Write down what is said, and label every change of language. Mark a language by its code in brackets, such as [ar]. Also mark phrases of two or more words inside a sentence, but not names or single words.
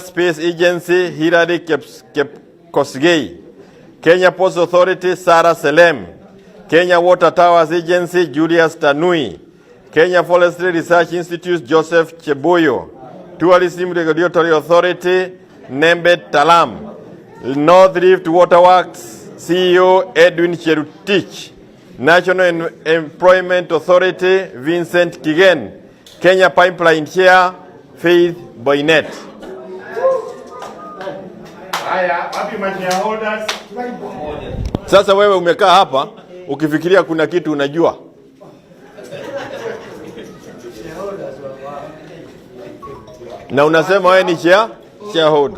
[en] Space Agency Hilary Kosigei, Kenya Post Authority Sarah Selem, Kenya Water Towers Agency Julius Tanui, Kenya Forestry Research Institute Joseph Cheboyo, Tourism Regulatory Authority Nembet Talam, North Rift Waterworks CEO Edwin Cherutich, National Employment Authority Vincent Kigen, Kenya Pipeline Chair Faith Boynet. [sw] Sasa wewe umekaa hapa ukifikiria kuna kitu unajua. Na unasema wewe ni shareholder.